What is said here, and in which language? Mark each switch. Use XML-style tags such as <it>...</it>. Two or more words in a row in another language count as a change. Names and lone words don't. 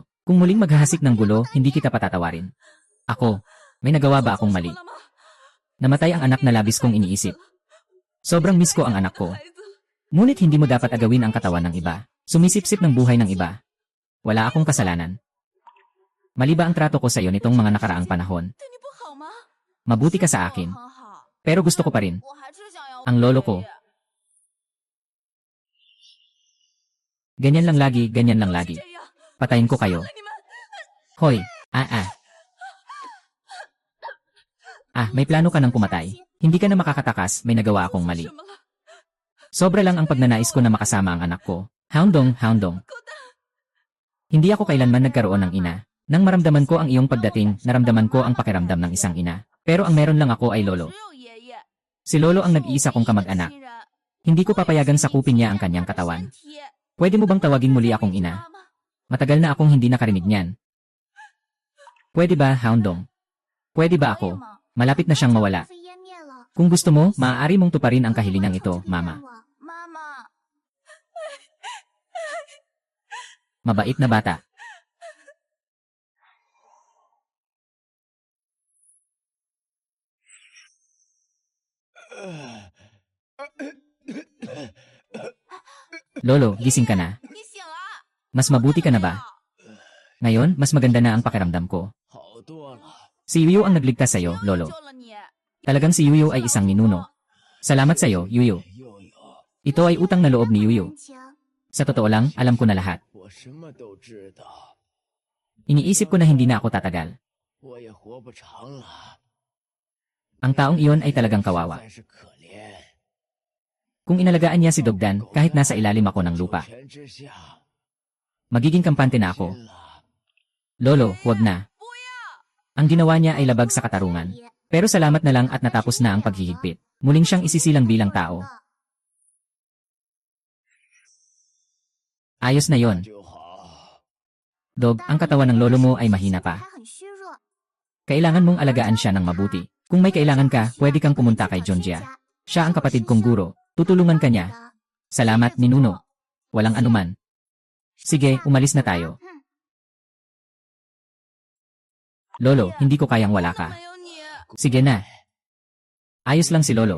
<tl>Kung muling maghahasik ng gulo, hindi kita patatawarin. Ako, may nagawa ba akong mali? Namatay ang anak na labis kong iniisip. Sobrang miss ko ang anak ko. Ngunit hindi mo dapat agawin ang katawan ng iba. Sumisipsip ng buhay ng iba. Wala akong kasalanan. Mali ba ang trato ko sa iyo nitong mga nakaraang panahon?</tl> <zh>对你不好吗？</zh> <tl>Mabuti ka sa</tl> <zh>我</zh> <tl>akin.</tl> <zh>很好，</zh> <tl>Pero gusto ko pa rin.</tl> <zh>我还是想要</zh> <tl>Ang lolo ko. Ganyan lang lagi, ganyan lang lagi.</tl> <zh>这样，</zh> <tl>Patayin ko kayo.</tl> <zh>你们</zh> <tl>Hoy, may plano ka ng pumatay. Hindi ka na makakatakas, may nagawa akong mali.</tl> <zh>什么了？</zh> <tl>Sobra lang ang pagnanais ko na makasama ang anak ko. Houndong. Hindi ako kailanman nagkaroon ng ina. Nang maramdaman ko ang iyong pagdating, naramdaman ko ang pakiramdam ng isang ina. Pero ang meron lang ako ay lolo.</tl> <zh>只有爷爷，</zh> <tl>Si lolo ang nag-iisa kong kamag-anak.</tl> <zh>亲人，</zh> <tl>Hindi ko papayagang sakupin niya ang kanyang</tl> <zh>我的</zh> <tl>katawan.</tl> <zh>身体</zh> <tl>Pwede mo bang tawagin muli akong ina?</tl> <zh>妈妈，</zh> <tl>Matagal na akong hindi nakarinig niyan. Pwede ba, Houndong? Pwede ba</tl> <zh>可以</zh> <tl>ako?</tl> <zh>吗？</zh> <tl>Malapit na siyang mawala.</tl> <zh>被湮灭了。</zh> <tl>Kung gusto mo, maaari mong tuparin ang kahilingan ito,</tl> <zh>求求</zh> <tl>mama.</tl> <zh>原谅我妈妈，</zh> <tl>Mabait na bata. Lolo, gising ka na.</tl> <zh>你醒了？</zh> <tl>Mas mabuti ka na ba? Ngayon, mas maganda na ang pakiramdam ko.</tl> <zh>好多了。</zh> <tl>Si Yuyu ang nagligtas sa'yo,</tl> <zh>又</zh> <tl>Lolo.</tl> <zh>救了你，</zh> <tl>Talagang si Yuyu ay isang ninuno. Salamat sa'yo, Yuyu.</tl> <zh>悠悠，</zh> <tl>Ito ay utang na loob ni Yuyu.</tl> <zh>人情，</zh> <tl>Sa totoo lang, alam ko na lahat.</tl> <zh>我什么都知道，</zh> <tl>Iniisip ko na hindi na ako tatagal.</tl> <zh>我也活不长了。</zh> <tl>Ang taong iyon ay talagang kawawa.</tl> <zh>算是可怜。</zh> <tl>Kung inalagaan niya si Dogdan, kahit nasa ilalim ako ng lupa,</tl> <zh>权之下，</zh> <tl>magiging kampante na ako.</tl> <zh>拼了。</zh> <tl>Lolo, huwag na.</tl> <zh>不要！</zh> <tl>Ang ginawa niya ay labag sa katarungan. Pero salamat na lang at natapos na ang paghihigpit. Muling siyang isisilang bilang tao. Ayos na yon.</tl> <zh>就好。</zh> <tl>Dog, ang katawan ng lolo mo ay mahina</tl> <zh>还</zh> <tl>pa.</tl> <zh>很虚弱。</zh> <tl>Kailangan mong alagaan siya ng mabuti. Kung may kailangan ka, pwede kang pumunta kay Junjia. Siya ang kapatid kong guro. Tutulungan ka niya. Salamat, ninuno. Walang anuman. Sige, umalis na tayo. Lolo, hindi ko kayang wala</tl> <zh>没</zh> <tl>ka.</tl> <zh>有你，</zh> <tl>Sige na. Ayos lang si Lolo.</tl>